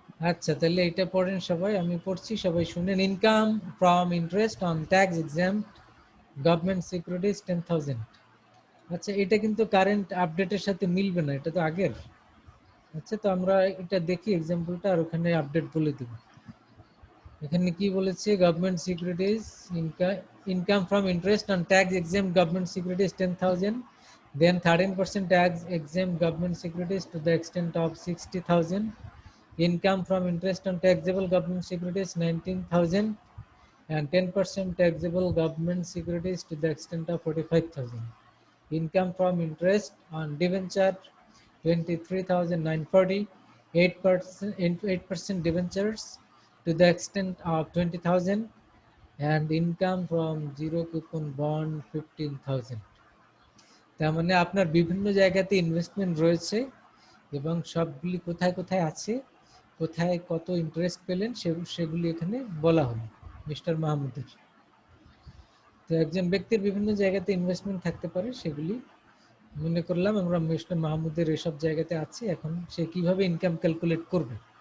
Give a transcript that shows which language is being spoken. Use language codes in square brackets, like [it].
[bn] আচ্ছা, তাহলে এটা পড়েন সবাই, আমি পড়ছি, সবাই শুনেন। [en] Income from interest on tax exempt government securities 10,000। [bn] আচ্ছা, এটা কিন্তু কারেন্ট আপডেটের সাথে মিলবে না, এটা তো আগের। আচ্ছা, তো আমরা এটা দেখি এক্সাম্পলটা, আর ওখানে আপডেট বলে দেব। এখানে কি বলেছে, [en] Government securities income from interest on tax exempt government securities 10,000, then 13% tax exempt government securities to the extent of 60,000, income from interest on taxable government securities 19,000, and 10% taxable government securities to the extent of 45,000. Income from interest on debenture 23,940, 8% debentures to the extent of 20,000, and income from zero coupon bond 15,000. [bn] তার মানে আপনার বিভিন্ন জায়গাতে investment রয়েছে এবং সবগুলি কোথায় কোথায় আছে, কোথায় কত ইন্টারেস্ট পেলেন সেগুলি এখানে বলা হলো মিস্টার মাহমুদের। তো একজন ব্যক্তির বিভিন্ন জায়গাতে ইনভেস্টমেন্ট থাকতে পারে, সেগুলি মনে করলাম আমরা মিস্টার মাহমুদের এসব জায়গাতে আছে, এখন সে কিভাবে ইনকাম ক্যালকুলেট করবে।